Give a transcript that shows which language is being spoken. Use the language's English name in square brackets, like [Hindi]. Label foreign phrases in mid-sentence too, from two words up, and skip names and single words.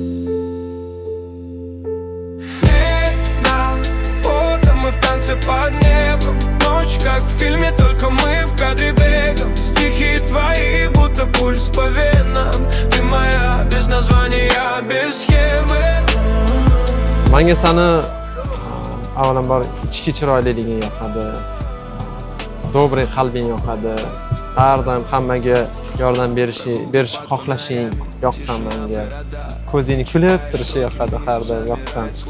[Russian] Снег на фото, мы в танце под небом. Ночь, как в фильме, только мы в кадре бегом. Стихи твои, будто пульс по венам. Ты моя, без названия, без схемы. [Uzbek] Menga seni avvalambor ichki chiroyliliging yoqadi. Добрый qalbing yoqadi. Har doim hammaga yordam berish xohlashing yoqqan menga. Ko'zingni kulib turishi yoqadi, har doim yoqqan.